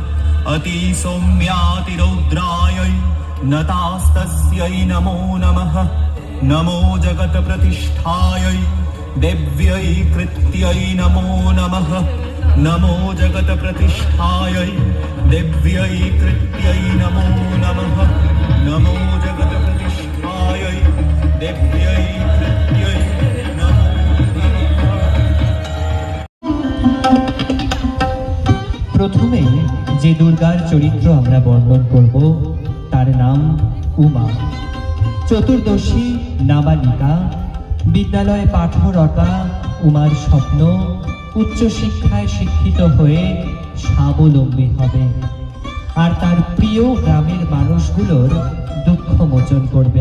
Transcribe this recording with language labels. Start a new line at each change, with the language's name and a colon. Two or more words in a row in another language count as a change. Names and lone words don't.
Sanskrit: अतिसौम्यातिरौद्रायै नतास्तस्यै नमो नमः नमो जगत्प्रतिष्ठायै देव्यै कृत्यै नमो नमः नमो जगत्प्रतिष्ठायै देव्यै कृत्यै नमो नमः नमो जगत्प्रतिष्ठायै देव्यै कृत्यै नमो नमः।
Bangla: প্রথমে যে দুর্গার চরিত্র আমরা বর্ণন করব তার নাম উমা। চতুর্দশী নাবালিকা, বিদ্যালয়ে পাঠরতা উমার স্বপ্ন উচ্চশিক্ষায় শিক্ষিত হয়ে স্বাবলম্বী হবে আর তার প্রিয় গ্রামের মানুষগুলোর দুঃখ মোচন করবে।